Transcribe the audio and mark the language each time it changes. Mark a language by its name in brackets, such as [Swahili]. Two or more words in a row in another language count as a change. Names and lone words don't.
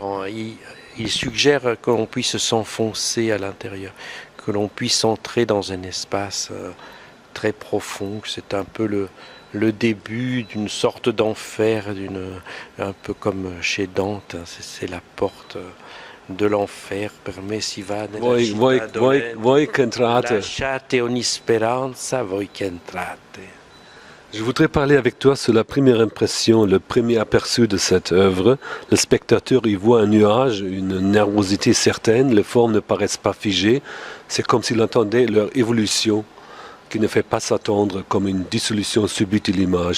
[French] Il suggère que l'on puisse s'enfoncer à l'intérieur, que l'on puisse entrer dans un espace très profond. C'est un peu le début d'une sorte d'enfer, un peu comme chez Dante, c'est la porte de l'enfer. [Italian] Permissiva nella città dolente, voi che entrate. lasciate ogni speranza, voi che entrate. [French] Je voudrais parler avec toi sur la première impression, le premier aperçu de cette œuvre. Le spectateur y voit un nuage, une nervosité certaine, les formes ne paraissent pas figées. C'est comme s'il entendait leur évolution, qui ne fait pas s'attendre, comme une dissolution subite de l'image.